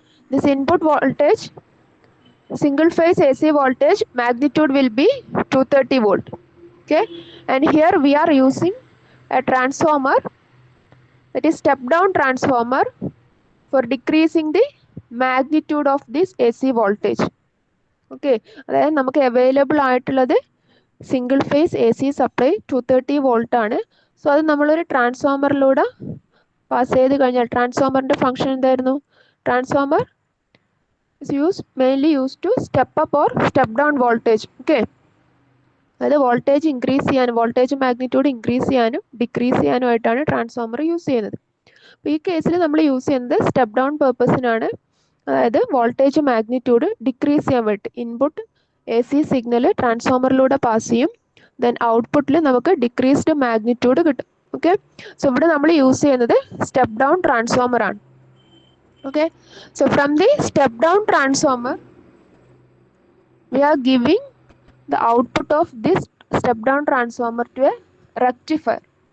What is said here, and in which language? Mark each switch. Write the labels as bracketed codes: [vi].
[en] This input voltage, single phase AC voltage magnitude will be 230 volt. Okay. And here we are using a transformer, that is step down transformer, for decreasing the magnitude of this AC voltage. Okay. [ml] അതായത് നമുക്ക് available ആയിട്ടുള്ളത് single phase A C supply 230 volt ആണ്. So അത് നമ്മളൊരു ട്രാൻസ്ഫോമറിലൂടെ pass ചെയ്ത് കഴിഞ്ഞാൽ ട്രാൻസ്ഫോമറിൻ്റെ function എന്തായിരുന്നു? [en] Transformer is mainly used to step up or step down voltage. Okay. [ml] അതായത് വോൾട്ടേജ് ഇൻക്രീസ് ചെയ്യാനും വോൾട്ടേജ് മാഗ്നിറ്റ്യൂഡ് ഇൻക്രീസ് ചെയ്യാനും ഡിക്രീസ് ചെയ്യാനുമായിട്ടാണ് ട്രാൻസ്ഫോമർ യൂസ് ചെയ്യുന്നത്. അപ്പോൾ ഈ കേസിൽ നമ്മൾ യൂസ് ചെയ്യുന്നത് സ്റ്റെപ്പ് ഡൗൺ പേർപ്പസിനാണ്. അതായത് വോൾട്ടേജ് മാഗ്നിറ്റ്യൂഡ് ഡിക്രീസ് ചെയ്യാൻ വേണ്ടി input A C signal ട്രാൻസ്ഫോമറിലൂടെ pass ചെയ്യും. ദെൻ ഔട്ട്പുട്ടിൽ നമുക്ക് ഡിക്രീസ്ഡ് മാഗ്നിറ്റ്യൂഡ് കിട്ടും. ഓക്കെ. സോ ഇവിടെ നമ്മൾ യൂസ് ചെയ്യുന്നത് സ്റ്റെപ്പ് ഡൗൺ ട്രാൻസ്ഫോമർ ആണ്. [en] Okay. So from the step down transformer we are giving the output of this step down transformer to a rectifier.